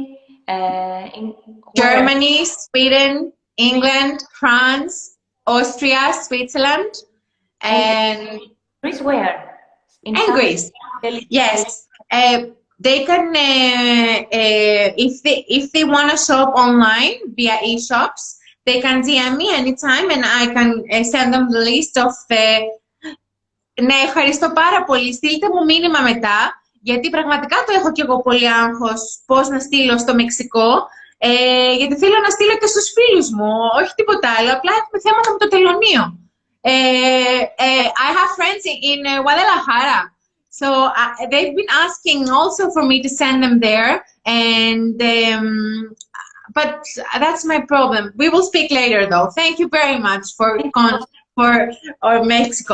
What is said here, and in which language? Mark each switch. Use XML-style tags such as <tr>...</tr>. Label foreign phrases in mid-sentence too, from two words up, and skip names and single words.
<en>Sweden, England, France, Austria, Switzerland, and Greece. Where? And Greece. Yes, they can if they want to shop online via e-shops. They can DM me anytime and I can send them the list of</en> <el>Ναι, ευχαριστώ πάρα πολύ. Στείλτε μου μήνυμα μετά, γιατί πραγματικά το έχω και εγώ πολύ άγχος πώς να στείλω στο Μεξικό, γιατί θέλω να στείλω και στους φίλους μου, όχι τίποτα άλλο, απλά έχουμε θέματα με το τελωνείο.</el> <en>I have friends in Guadalajara, so they've been asking also for me to send them there, and but that's my problem. We will speak later, though. Thank you very much for or Mexico.</en>